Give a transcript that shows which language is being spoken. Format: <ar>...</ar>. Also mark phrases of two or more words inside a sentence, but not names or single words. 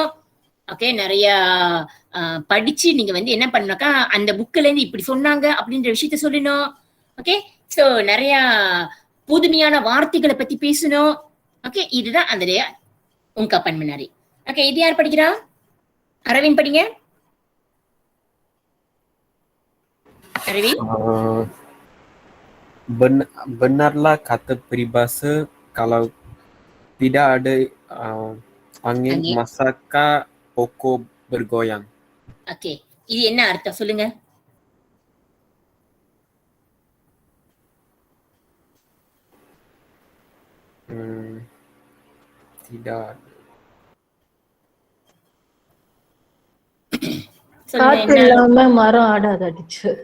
<ta>ஓகே, நிறைய படிச்சு நீங்க வந்து என்ன பண்ணாக்கா அந்த புக்ல இருந்து இப்படி சொன்னாங்க அப்படின்ற விஷயத்த சொல்லணும்.</ta> <en>okay, so</en> <ta>நிறைய புதுமையான வார்த்தைகளை பத்தி பேசணும். ஓகே, இதுதான் அந்த</ta> <ms>ungkapan menarik.</ms> <ta>ஓகே, இது யார் படிக்கிறா? அரவிந்த் படிங்க. அரவிந்த்.</ta> <ms>Benarlah kata peribahasa, kalau tidak ada angin maka pokok bergoyang.</ms> <ta>ஓகே, இது என்ன அர்த்தம் சொல்லுங்க.</ta> <ms>Tidak.</ms> <ta>காத்து இல்லாம மரம் ஆடாது டீச்சர்.</ta>